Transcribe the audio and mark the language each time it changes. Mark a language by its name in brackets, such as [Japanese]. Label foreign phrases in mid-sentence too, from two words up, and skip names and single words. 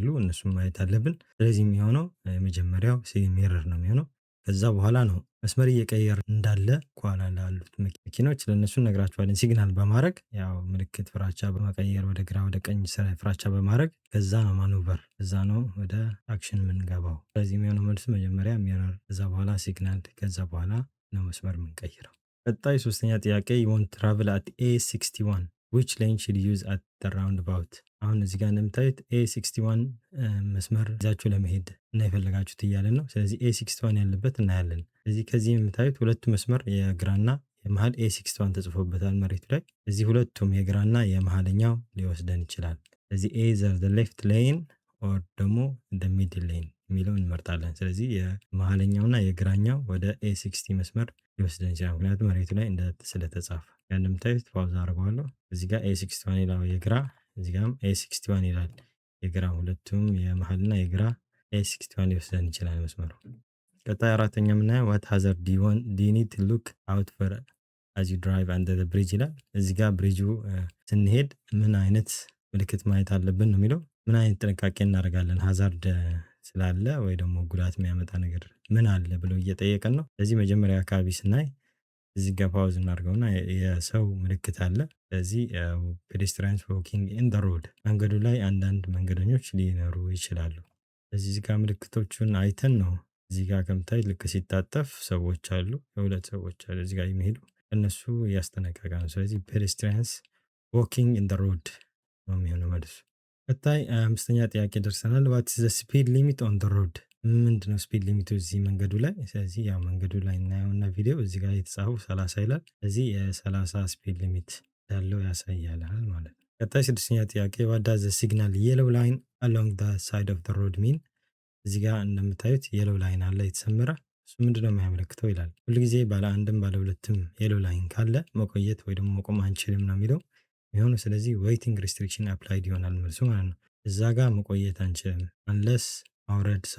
[Amharic] እነሱም ማየት አለብን። ስለዚህ የሚሆነው የመጀመሪያው ሚረር ነው የሚሆነው። ከዛ በኋላ ነው መስመር እየቀየር እንዳለ ከኋላ ላሉት መኪኖች ለእነሱ እነግራቸዋለን ሲግናል በማድረግ ያው ምልክት ፍራቻ በመቀየር ወደ ግራ ወደ ቀኝ ፍራቻ በማድረግ ከዛ ነው ማኑቨር ከዛ ነው ወደ አክሽን የምንገባው። ስለዚህ የሚሆነው መልስ መጀመሪያ ሚረር ከዛ በኋላ ሲግናል ከዛ በኋላ ነው መስመር የምንቀይረው። ቀጣይ ሶስተኛ ጥያቄ [English] you want to travel at A61 which lane should you use at the roundabout? [Amharic] አሁን እዚህ ጋር እንደምታዩት A61 መስመር ይዛችሁ ለመሄድ እና የፈለጋችሁት እያለን ነው። ስለዚህ A61 ያለበት እናያለን። ስለዚህ ከዚህ የምታዩት ሁለቱ መስመር የግራና የመሃል A61 ተጽፎበታል መሬቱ ላይ። እዚህ ሁለቱም የግራና የመሃለኛው ሊወስደን ይችላል። ስለዚህ [English] either the left lane or [Amharic] ደግሞ [English] the middle lane [Amharic] የሚለውን እንመርጣለን። ስለዚህ የመሃለኛውና የግራኛው ወደ A60 መስመር ሊወስደን ይችላል። ምክንያቱም መሬቱ ላይ ስለተጻፈ እንደምታዩት ፓውዝ አድርገዋለሁ። እዚህ ጋር A61 ይላል የግራ፣ እዚህ ጋርም A61 ይላል የግራ። ሁለቱም የመሃልና የግራ A61 ሊወስደን ይችላል መስመሩ። ቀጣይ አራተኛ የምናየው [English] what hazard do you need to look out for as you drive under the bridge [Amharic] ይላል። እዚህ ጋር ብሪጁ ስንሄድ ምን አይነት ምልክት ማየት አለብን ነው የሚለው። ምን አይነት ጥንቃቄ እናደርጋለን ሀዛርድ ስላለ ወይ ደግሞ ጉዳት የሚያመጣ ነገር ምን አለ ብሎ እየጠየቀን ነው። ስለዚህ መጀመሪያ አካባቢ ስናይ እዚህ ጋር ፓውዝ እናድርገውና የሰው ምልክት አለ። ስለዚህ [English] pedestrians walking in the road [Amharic] መንገዱ ላይ አንዳንድ መንገደኞች ሊኖሩ ይችላሉ። ስለዚህ እዚህ ጋር ምልክቶቹን አይተን ነው እዚህ ጋር ከምታይ ልክ ሲታጠፍ ሰዎች አሉ፣ የሁለት ሰዎች አሉ እዚህ ጋር የሚሄዱ እነሱ እያስጠነቀቀ ነው። ስለዚህ [English] pedestrians walking in the road [Amharic] ነው የሚሆነው መልሱ። ቀጣይ አምስተኛ ጥያቄ ደርሰናል። [English] what is the speed limit on the road? [Amharic] ምንድነው [English] speed limit [Amharic] እዚህ መንገዱ ላይ? ስለዚህ ያው መንገዱ ላይ እናየውና ቪዲዮ እዚህ ጋር የተጻፈው 30 ይላል። ስለዚህ የ30 [English] speed limit [Amharic] ያለው ያሳያል ማለት ነው። ቀጣይ ስድስተኛ ጥያቄ [English] what does the signal yellow line along the side of the road mean? [Amharic] እዚህ ጋር እንደምታዩት [English] yellow line [Amharic] አለ የተሰመረ። እሱ ምንድነው የሚያመለክተው ይላል። ሁልጊዜ ባለ አንድም ባለ ሁለትም [English] yellow line [Amharic] ካለ መቆየት ወይ ደግሞ መቆም አንችልም ነው የሚለው የሚሆነው። ስለዚህ [English] waiting restriction applied [Amharic] ይሆናል መልሱ ማለት ነው። እዛ ጋር መቆየት አንችልም አንለስ ማውረድ ሰው